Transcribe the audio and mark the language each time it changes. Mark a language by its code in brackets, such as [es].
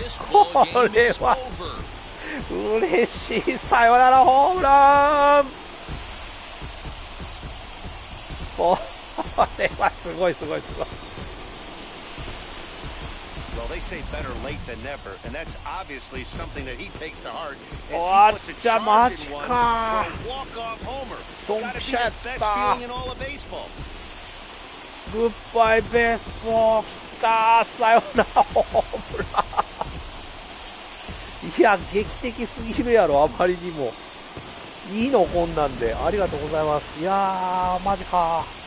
[ja] これは嬉しいさよならホームラン。これはすごいすごいすごい。 [en] Well, they say better late than never, and that's obviously something that he takes to heart as he puts a charge in one for a walk-off homer. Gotta be the best feeling in all of baseball. [ja] グッバイベースボールきた。さよならホームラン。いや、劇的すぎるやろ、あまりにも。いいのこんなんで。ありがとうございます。いやー、マジか。